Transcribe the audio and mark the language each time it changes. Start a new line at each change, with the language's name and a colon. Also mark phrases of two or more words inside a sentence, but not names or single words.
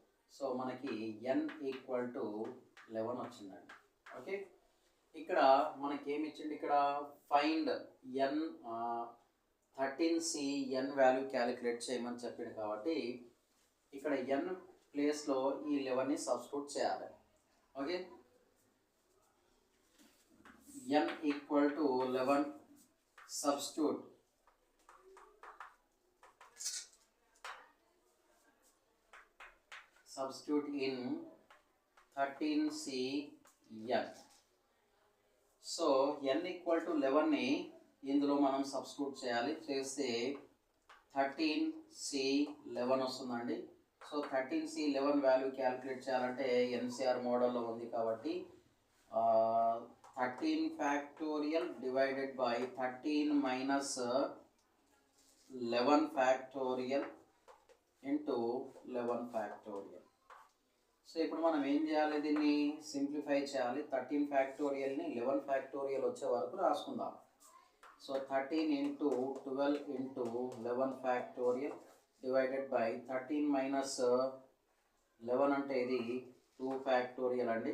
Telugu: సో మనకి n = 11 వచ్చిందండి. ఓకే, ఇక్కడ మనకి ఏమి ఇచ్చింది, ఇక్కడ
English: find n 13c n value calculate
Telugu: చేయమని చెప్పింది. కాబట్టి ఇక్కడ n ప్లేస్లో ఈ 11ని సబ్స్టిట్యూట్ చేయాలి. ఓకే,
English: n = 11 substitute in 13c n.
Telugu: సో n = 11ని ఇందులో మనం సబ్స్టిట్యూట్ చేయాలి. చేస్తే 13c 11 వస్తుందండి. సో 13c 11
English: value calculate
Telugu: చేయాలంటే ఎన్సిఆర్ మోడల్లో ఉంది.
English: కాబట్టి 13 factorial divided by 13 minus 11 factorial into 11 factorial.
Telugu: సో ఇప్పుడు మనం ఏం చేయాలి, దీన్ని సింప్లిఫై చేయాలి. 13 ఫ్యాక్టోరియల్ని 11 ఫ్యాక్టోరియల్ వచ్చే వరకు రాసుకుందాం. సో 13 × 12 × 11
English: factorial divided by 13 minus 11
Telugu: అంటే ఇది 2 ఫ్యాక్టోరియల్ అండి.